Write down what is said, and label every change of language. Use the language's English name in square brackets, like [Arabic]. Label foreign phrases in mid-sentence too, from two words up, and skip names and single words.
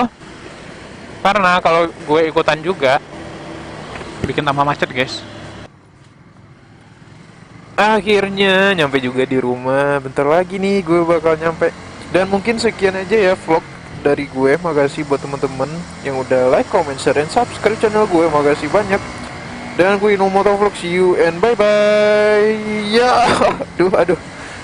[Indonesian] Karena kalau gue ikutan juga, bikin tambah macet guys. Akhirnya nyampe juga di rumah. Bentar lagi nih gue bakal nyampe. Dan mungkin sekian aja ya vlog dari gue. Makasih buat temen-temen yang udah [English] like, comment, share, [Indonesian] dan [English] subscribe channel [Indonesian] gue. Makasih banyak. Dan gue Inomotovlog, [English] see you and bye bye. [Indonesian] Ya, aduh.